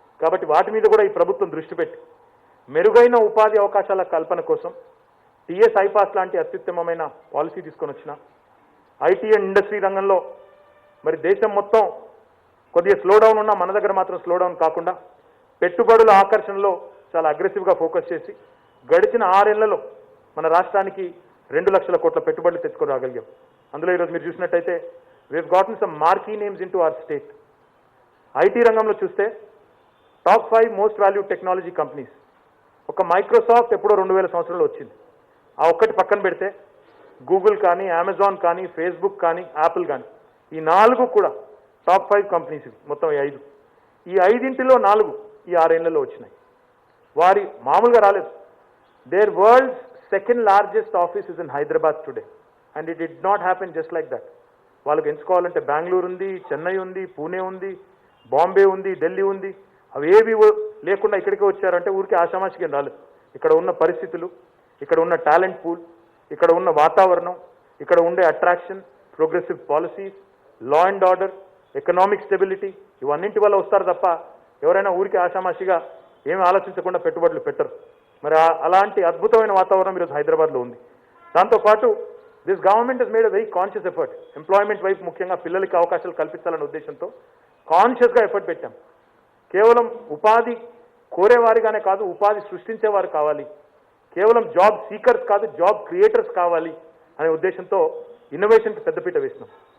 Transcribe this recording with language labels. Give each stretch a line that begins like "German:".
Telugu: కాబట్టి వాటి మీద కూడా ఈ ప్రభుత్వం దృష్టి పెట్టి మెరుగైన ఉపాధి అవకాశాల కల్పన కోసం TS ఐపాస్ లాంటి అత్యుత్తమమైన పాలసీ తీసుకొని వచ్చిన, IT అండ్ ఇండస్ట్రీ రంగంలో మరి దేశం మొత్తం కొద్దిగా స్లో డౌన్ ఉన్నా మన దగ్గర మాత్రం స్లో డౌన్ కాకుండా పెట్టుబడుల ఆకర్షణలో చాలా అగ్రెసివ్గా ఫోకస్ చేసి గడిచిన 6 ఏళ్లలో మన రాష్ట్రానికి 2 లక్షల కోట్ల పెట్టుబడులు తెచ్చుకొని రాగలిగాం. అందులో ఈరోజు మీరు చూసినట్టయితే
English: we've gotten some marquee names into our state.
Telugu: IT రంగంలో చూస్తే
English: Top 5 most valued technology companies.
Telugu: ఒక మైక్రోసాఫ్ట్ ఎప్పుడో 2000 సంవత్సరంలో వచ్చింది, ఆ ఒక్కటి పక్కన పెడితే గూగుల్ కానీ, అమెజాన్ కానీ, ఫేస్బుక్ కానీ, యాపిల్ కానీ, ఈ 4 కూడా టాప్ 5 కంపెనీస్. మొత్తం ఈ 5, ఈ 5ఇంటిలో 4 ఈ 6 ఏళ్లలో వచ్చినాయి. వారి మామూలుగా రాలేదు.
English: Their world's second largest office is in Hyderabad today, and it did not happen just like that.
Telugu: వాళ్ళకి ఎంచుకోవాలంటే బెంగళూరు ఉంది, చెన్నై ఉంది, పూణే ఉంది, బాంబే ఉంది, ఢిల్లీ ఉంది. అవి ఏవి లేకుండా ఇక్కడికి వచ్చారంటే ఊరికి ఆషామాషిగా రాలేదు. ఇక్కడ ఉన్న పరిస్థితులు, ఇక్కడ ఉన్న టాలెంట్ పూల్, ఇక్కడ ఉన్న వాతావరణం, ఇక్కడ ఉండే attraction, progressive policies, law and order, economic stability, ఇవన్నింటి వల్ల వస్తారు తప్ప ఎవరైనా ఊరికి ఆషామాషిగా ఏమి ఆలోచించకుండా పెట్టుబడులు పెట్టరు. మరి అలాంటి అద్భుతమైన వాతావరణం ఈరోజు హైదరాబాద్లో ఉంది. దాంతోపాటు
English: This government has made a very conscious effort.
Telugu: Employment వైపు ముఖ్యంగా పిల్లలకి అవకాశాలు కల్పించాలనే ఉద్దేశంతో కాన్షియస్గా ఎఫర్ట్ పెట్టాం. కేవలం ఉపాధి కోరేవారిగానే కాదు, ఉపాధి సృష్టించేవారు కావాలి, కేవలం జాబ్ సీకర్స్ కాదు, జాబ్ క్రియేటర్స్ కావాలి అనే ఉద్దేశంతో ఇన్నోవేషన్కి పెద్దపీట వేసినాం.